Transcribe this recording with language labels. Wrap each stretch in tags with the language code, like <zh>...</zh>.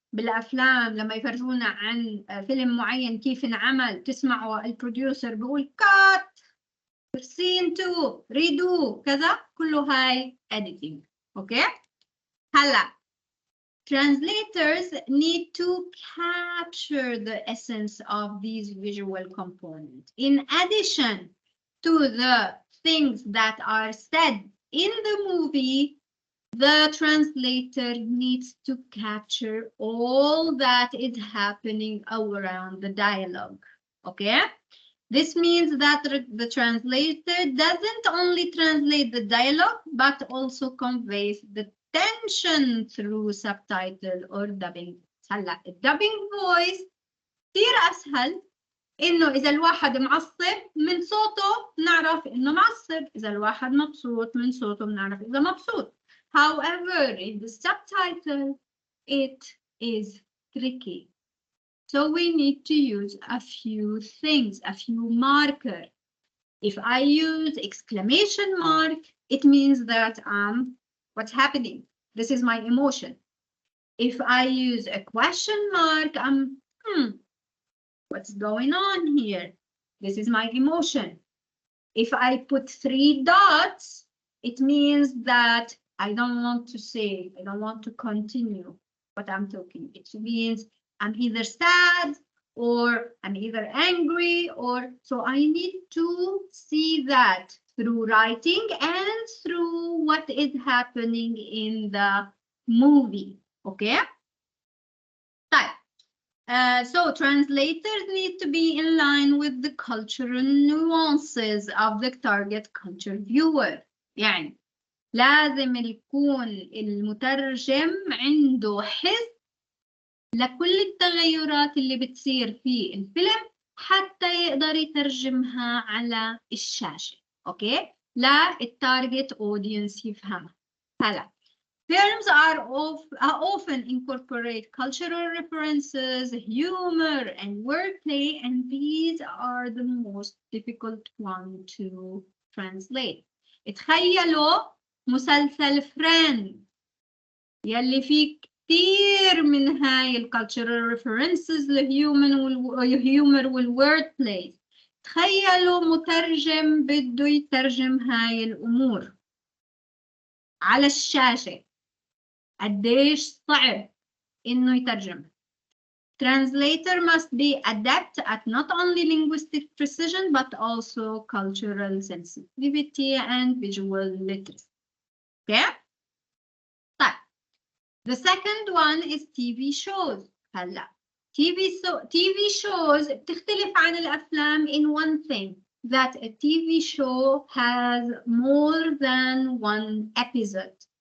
<ar>بالأفلام لما يفرجونا عن فيلم معين كيف انعمل، تسمعوا البروديوسر بيقول كات سين 2 ريدو كذا، كله هاي editing. اوكي هلا</ar> <en>translators need to capture the essence of these visual components. In addition to the things that are said in the movie, the translator needs to capture all that is happening around the dialogue. Okay? This means that the translator doesn't only translate the dialogue, but also conveys the tension through subtitle or dubbing.</en> <ar>هلا الدبنج voice كثير أسهل، إنه إذا الواحد معصب من صوته نعرف إنه معصب، إذا الواحد مبسوط من صوته بنعرف إذا مبسوط.</ar> <en>However, in the subtitle, it is tricky. So we need to use a few things, a few markers. If I use exclamation mark, it means that what's happening? This is my emotion. If I use a question mark, what's going on here? This is my emotion. If I put 3 dots, it means that I don't want to say, I don't want to continue what I'm talking. It means I'm either sad or I'm either angry, or so I need to see that through writing and through what is happening in the movie. Okay? So translators need to be in line with the cultural nuances of the target culture viewer.</en> <ar>يعني لازم يكون المترجم عنده حس لكل التغيرات اللي بتصير في الفيلم حتى يقدر يترجمها على الشاشة. اوكي؟ لا التارجت اودينس يفهمها.</ar> <en>هلا films often incorporate cultural references, humor, and wordplay, and these are the most difficult one to translate.</en> <ar>تخيلوا مسلسل فريند يلي فيه كثير من هاي الcultural references الهيومر والwordplay. تخيلوا مترجم بده يترجم هاي الأمور على الشاشة، قديش صعب إنه يترجم.</ar> <en>Translator must be adept at not only linguistic precision but also cultural sensitivity and visual literacy. Okay?</en> <ar>طيب.</ar> <en>The second one is TV shows. هلا TV shows</en> <ar>بتختلف عن الأفلام</ar> <en>in one thing, that a TV show has more than one episode.</en>